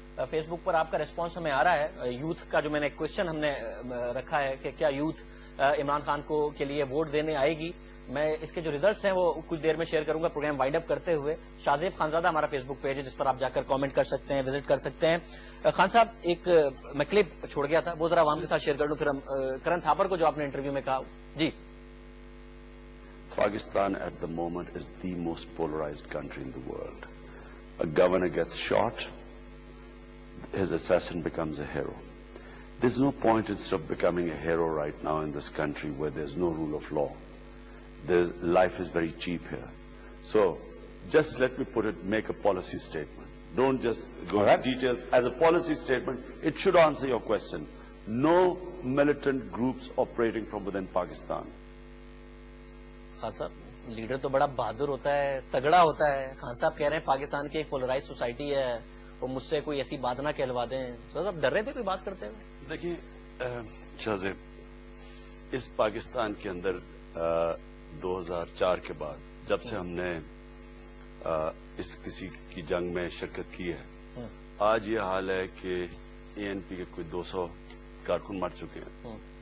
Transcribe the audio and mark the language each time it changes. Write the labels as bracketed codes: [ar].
[ur] Face بک پر آپ کا response ہمیں آ رہا ہے یوتھ کا. جو میں نے کوشچن ہم نے رکھا ہے کہ کیا یوتھ عمران خان کو کے لیے ووٹ دینے آئے گی. میں اس کے جو ریزلٹس ہیں وہ کچھ دیر میں شیئر کروں گا پروگرام وائنڈ اپ کرتے ہوئے. شاہزیب خانزادہ ہمارا فیس بک پیج ہے جس پر آپ جا کر کامنٹ کر سکتے ہیں, وزٹ کر سکتے ہیں. خان صاحب ایک میں کلپ چھوڑ گیا تھا وہ ذرا عوام کے ساتھ شیئر کر لوں, پھر ہم کرن تھاپر کو جو آپ نے انٹرویو میں کہا. جی, [en] Pakistan at the moment is the most polarized country in the world. A governor gets shot, his assassin becomes a hero. There's no point in of becoming a hero right now in this country where there's no rule of law. Life is very cheap here. So, just let me make a policy statement. Don't just go into details. As a policy statement, it should answer your question. No militant groups operating from within Pakistan. [ur] Khan صاحب leader تو بڑا بہادر ہوتا ہے, تگڑا ہوتا ہے. خان صاحب کہہ رہے ہیں پاکستان کی ایک پولرائز سوسائٹی ہے, وہ مجھ سے کوئی ایسی بات نہ کہلوا دیں. سر آپ ڈر رہے تھے کوئی بات کرتے ہوئے؟ دیکھیں شاہزیب, اس پاکستان کے اندر 2004 کے بعد جب سے ہم نے اس کسی کی جنگ میں شرکت کی ہے, آج یہ حال ہے کہ ANP کے کوئی 200 کارکن مر چکے ہیں.